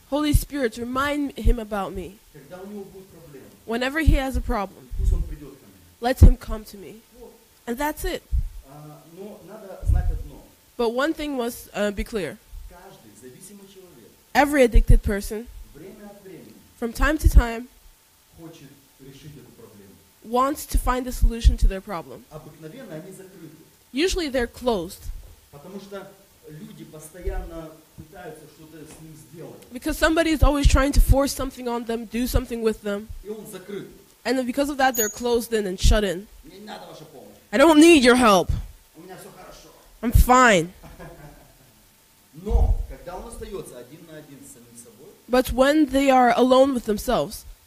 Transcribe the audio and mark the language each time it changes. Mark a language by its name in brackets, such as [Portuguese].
[English] Holy Spirit, remind him about me. [Russian] Когда у него будут проблемы, [English] Whenever he has a problem, [Russian] пусть он придет ко мне. [English] let him come to me. [Russian] Вот. [English] And that's it. [Russian] Но надо знать одно. [English] But one thing must be clear. [Russian] Каждый зависимый человек [English] Every addicted person, [Russian] время от времени [English] from time to time, [Russian] хочет решить эту проблему. [English] wants to find a solution to their problem. [Russian] Обыкновенно они закрыты. [English] Usually they're closed [Russian] Потому что люди постоянно пытаются что-то с ним сделать. [English] because somebody is always trying to force something on them, do something with them. [Russian] И он закрыт. [English] And then because of that, they're closed in and shut in. [Russian] Мне не надо ваша помощь. [English] I don't need your help. [Russian] У меня все хорошо. [English] I'm fine. [Russian] Но, когда он остается один на один с самим собой, [English] But when they are alone with themselves,